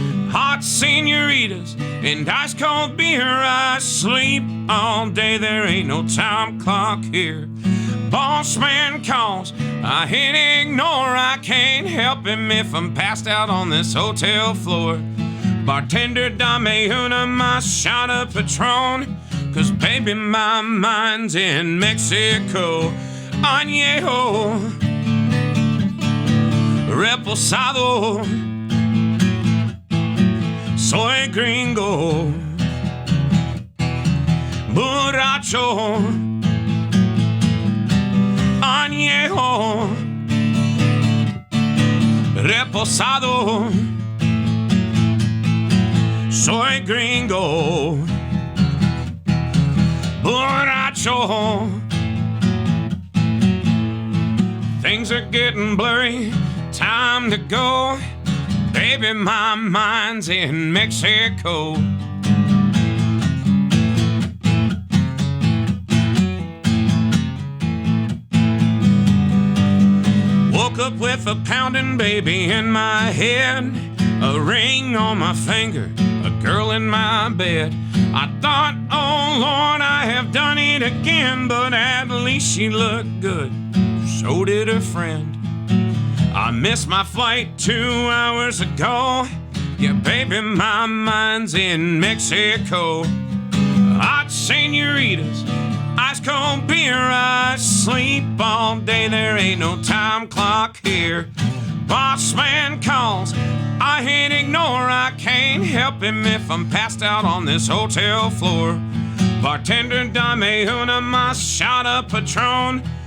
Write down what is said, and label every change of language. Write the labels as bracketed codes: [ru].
[en] Hot senoritas and ice cold beer. I sleep all day, there ain't no time clock here. Boss man calls, I hit ignore. I can't help him if I'm passed out on this hotel floor. Bartender, [es] dame una más [en] shot of Patron. Cause baby, my mind's in Mexico. [es] Añejo, reposado, soy gringo, borracho, añejo, reposado, soy gringo, borracho. [en] Things are getting blurry, time to go. Baby, my mind's in Mexico. Woke up with a pounding baby in my head, a ring on my finger, a girl in my bed. I thought, oh Lord, I have done it again, but at least she looked good, so did her friend. I missed my flight 2 hours ago. Yeah, baby, my mind's in Mexico. Hot senoritas, ice cold beer. I sleep all day, there ain't no time clock here. Boss man calls, I hit ignore. I can't help him if I'm passed out on this hotel floor. Bartender, [es] dame una más [en] shot of Patron.